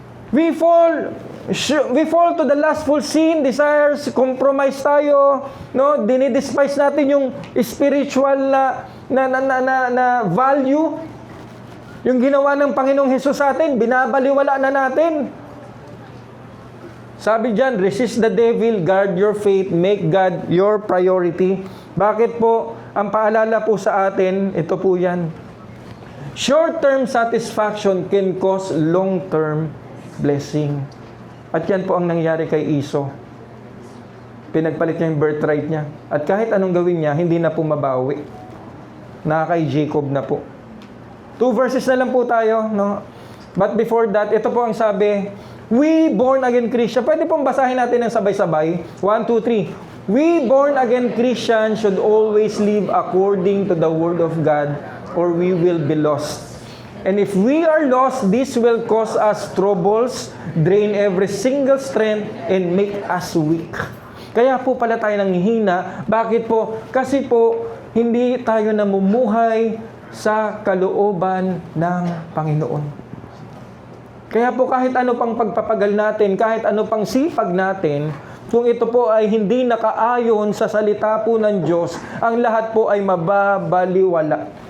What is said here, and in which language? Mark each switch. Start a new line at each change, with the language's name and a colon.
English: We fall to the lustful sin, desires, compromise
Filipino: tayo, no? Dinidespise natin yung spiritual na value. Yung ginawa ng Panginoong Hesus sa atin, binabaliwala na natin. Sabi diyan,
English: resist the devil, guard your faith, make God your priority.
Filipino: Bakit po? Ang paalala po sa atin, ito po yan.
English: Short-term satisfaction can cause long-term blessing.
Filipino: At yan po ang nangyari kay Esau. Pinagpalit niya yung birthright niya. At kahit anong gawin niya, hindi na po mabawi. Kay Jacob na po. 2 verses na lang po tayo, no?
English: But before that,
Filipino: ito po ang sabi,
English: we born again Christian.
Filipino: Pwede pong basahin natin ng sabay-sabay. 1, 2, 3.
English: We born again Christians should always live according to the word of God, or we will be lost. And if we are lost, this will cause us troubles, drain every single strength, and make us weak.
Filipino: Kaya po pala tayo nanghihina. Bakit po? Kasi po, hindi tayo namumuhay sa kalooban ng Panginoon. Kaya po kahit ano pang pagpapagal natin, kahit ano pang sipag natin, kung ito po ay hindi nakaayon sa salita po ng Diyos, ang lahat po ay mababaliwala.